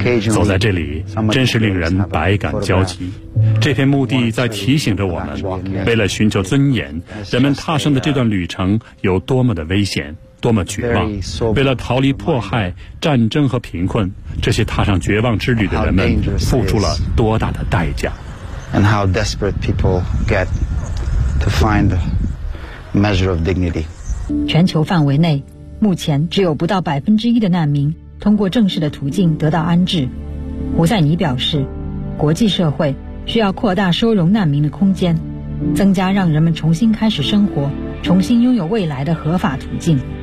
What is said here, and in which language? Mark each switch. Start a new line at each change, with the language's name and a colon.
Chinese: 走在这里，真是令人百感交集。这片墓地在提醒着我们，为了寻求尊严，人们踏上的这段旅程有多么的危险，多么绝望。为了逃离迫害、战争和贫困，这些踏上绝望之旅的人们付出了多大的代价。
English: And how desperate people get to find measure of dignity.
Chinese: 全球范围内，目前只有不到1%的难民通过正式的途径得到安置。胡塞尼表示，国际社会需要扩大收容难民的空间，增加让人们重新开始生活、重新拥有未来的合法途径。